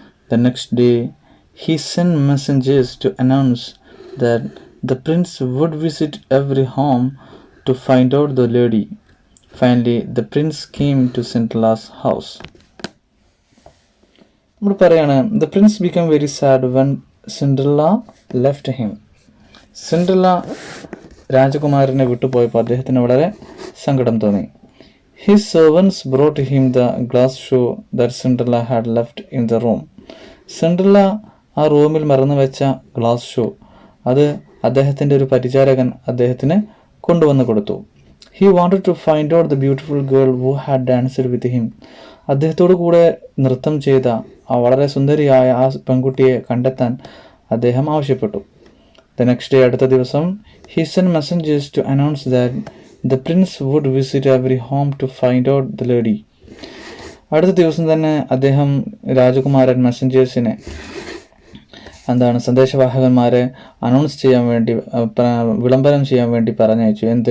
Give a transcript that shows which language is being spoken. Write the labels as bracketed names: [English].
[English] The next day, he sent messengers to announce that the prince would visit every home to find out the lady. Finally, the prince came to Cinderella's house. The prince became very sad when Cinderella left him. [Malayalam] Cinderella രാജകുമാരനെ വിട്ടുപോയപ്പോൾ അദ്ദേഹത്തിന് വളരെ സങ്കടം തോന്നി. [English] His servants brought him the glass shoe that Cinderella had left in the room. [Malayalam] Cinderella ആ റൂമിൽ മറന്നു വെച്ച glass shoe അത് അദ്ദേഹത്തിൻ്റെ ഒരു പരിചാരകൻ അദ്ദേഹത്തിന് കൊണ്ടുവന്ന് കൊടുത്തു. [English] He wanted to find out the beautiful girl who had danced with him. [Malayalam] അദ്ദേഹത്തോടു കൂടെ നൃത്തം ചെയ്ത ആ വളരെ സുന്ദരിയായ ആ പെൺകുട്ടിയെ കണ്ടെത്താൻ അദ്ദേഹം ആവശ്യപ്പെട്ടു. [English] The next day, [Malayalam] അടുത്ത ദിവസം, [English] he sent messengers to announce that the prince would visit every home to find out the lady. [Malayalam] അടുത്ത ദിവസം തന്നെ അദ്ദേഹം രാജകുമാരൻ മെസ്സഞ്ചേഴ്സിനെ സന്ദേശവാഹകന്മാരെ അനൗൺസ് ചെയ്യാൻ വേണ്ടി വിളംബരം ചെയ്യാൻ വേണ്ടി പറഞ്ഞയച്ചു.